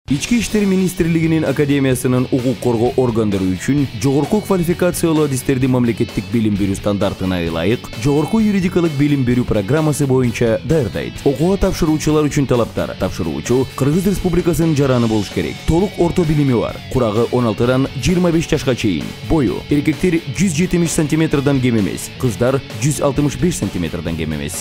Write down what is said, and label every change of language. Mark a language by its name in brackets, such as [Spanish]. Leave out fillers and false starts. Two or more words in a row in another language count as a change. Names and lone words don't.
[Kyrgyz] Ички Иштер Министрлигинин Академиясынын укук коргоо органдары үчүн жогорку квалификациялуу адистерди мамлекеттик билим берүү стандартына ылайык жогорку юридикалык билим берүү программасы боюнча даярдайт. Окууга тапшыруучулар үчүн талаптар: тапшыруучу Кыргыз Республикасынын жараны болуш керек. Толук орто билими бар. Курагы 16дан 25 жашка чейин. Бою: эркектер 170 сантиметрдан кем эмес, кыздар 165 сантиметрдан кем эмес.